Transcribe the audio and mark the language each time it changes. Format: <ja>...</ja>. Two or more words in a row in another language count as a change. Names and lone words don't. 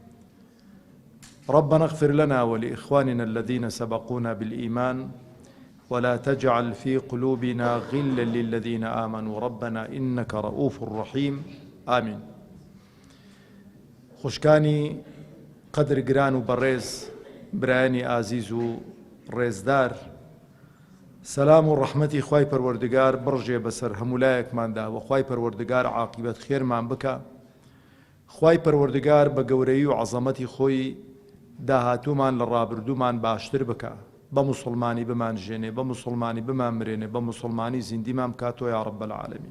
<ar>ربنا اغفر لنا ولإخواننا الذين سبقونا بالإيمان، ولا تجعل في قلوبنا غلا للذين آمنوا ربنا إنك رؤوف رحيم. آمين.</ar> <ckb>خوشکانی قدر گران و بەڕێز برایانی ئازیز و ڕێزدار، سەلام و ڕەحمەتی خوای پەروەردگار بڕژێ بەسەر هەمولایەکماندا، و خوای پەروەردگار عاقبەت خێرمان بکە. خوای پەروەردگار بە گەورەی و عەزەمەتی خۆی داهاتوومان لە ڕابردوومان باشتر بکە، بە موسڵمانی بمان ژێنێ، بە موسڵمانی بمان مرێنێ، بە موسڵمانی زیندیمان بکاتەوە یا ڕەب العالەمین.</ckb>